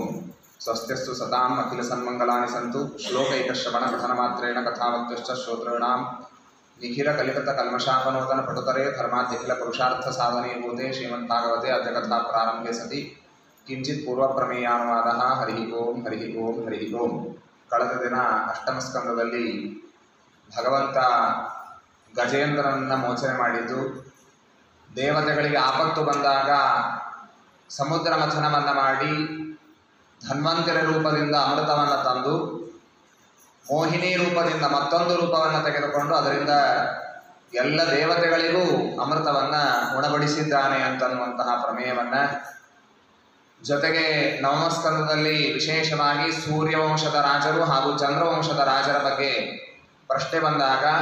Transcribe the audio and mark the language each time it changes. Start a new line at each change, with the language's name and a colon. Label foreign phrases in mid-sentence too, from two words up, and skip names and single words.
Sanskrit: स्वस्त्यस्तु सताम् अखिलसन्मङ्गलानि सन्तु। श्लोकैकश्रवणपठनमात्रेण कथावक्तुश्च श्रोतॄणां निखिलकलितकल्मषापनोदनपटुतरे धर्माद्यखिलपुरुषार्थसाधने भूते श्रीमद्भागवते अद्य कथाप्रारम्भे सति किञ्चित् पूर्वप्रमेयानुवादः। हरिः ओम् हरिः ओम् हरिः ओम्।
Kannada: ಕಳೆದ ದಿನ ಅಷ್ಟಮ ಸ್ಕಂದದಲ್ಲಿ ಭಗವಂತ ಗಜೇಂದ್ರನನ್ನು ಮೋಚನೆ ಮಾಡಿದ್ದು, ದೇವತೆಗಳಿಗೆ ಆಪತ್ತು ಬಂದಾಗ ಸಮುದ್ರ ಮಥನವನ್ನು ಮಾಡಿ ಧನ್ವಂತರಿ ರೂಪದಿಂದ ಅಮೃತವನ್ನು ತಂದು ಮೋಹಿನಿ ರೂಪದಿಂದ ಮತ್ತೊಂದು ರೂಪವನ್ನು ತೆಗೆದುಕೊಂಡು ಅದರಿಂದ ಎಲ್ಲ ದೇವತೆಗಳಿಗೂ ಅಮೃತವನ್ನು ಉಣಬಡಿಸಿದ್ದಾನೆ ಅಂತನ್ನುವಂತಹ ಪ್ರಮೇಯವನ್ನು, ಜೊತೆಗೆ ನವಮಸ್ಕಂದದಲ್ಲಿ ವಿಶೇಷವಾಗಿ ಸೂರ್ಯವಂಶದ ರಾಜರು ಹಾಗೂ ಚಂದ್ರವಂಶದ ರಾಜರ ಬಗ್ಗೆ ಪ್ರಶ್ನೆ ಬಂದಾಗ